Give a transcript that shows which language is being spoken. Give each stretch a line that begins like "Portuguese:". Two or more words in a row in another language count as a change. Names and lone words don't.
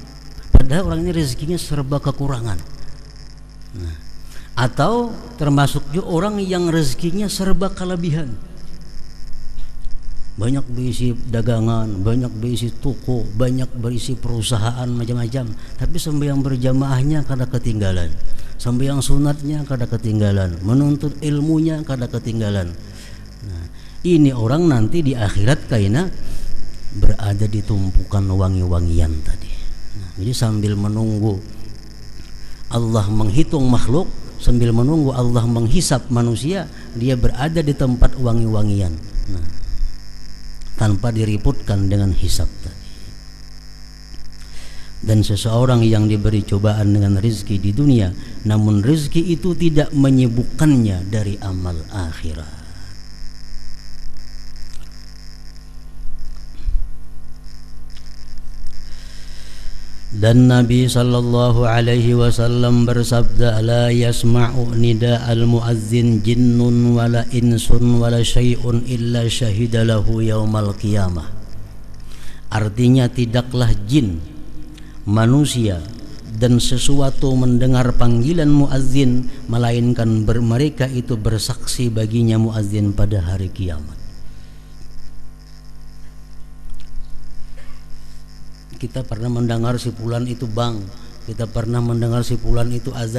Indonesian: Padahal orang ini rezekinya serba kekurangan. Nah, atau termasuk juga orang yang rezekinya serba kelebihan, banyak berisi dagangan, banyak berisi toko, banyak berisi perusahaan macam-macam, tapi sembahyang berjamaahnya kada ketinggalan, sembahyang sunatnya kada ketinggalan, menuntut ilmunya kada ketinggalan. Nah, ini orang nanti di akhirat kaina berada di tumpukan wangi-wangian tadi. Nah, jadi sambil menunggu Allah menghitung makhluk, sambil menunggu Allah menghisap manusia, dia berada di tempat wangi-wangian. Nah, tanpa diriputkan dengan hisab tadi. Dan seseorang yang diberi cobaan dengan rezeki di dunia, namun rezeki itu tidak menyibukkannya dari amal akhirat. Dan Nabi
Arabic: صلى الله عليه وسلم
Indonesian: bersabda,
Arabic: لا يسمع نداء المؤذن جن ولا إنس ولا شيء إلا شهد له يوم القيامة.
Indonesian: Artinya tidaklah jin manusia dan sesuatu mendengar panggilan muazzin, melainkan mereka itu bersaksi baginya muazzin pada hari kiamat. Kita pernah mendengar si fulan itu bang, kita pernah mendengar si fulan itu azan.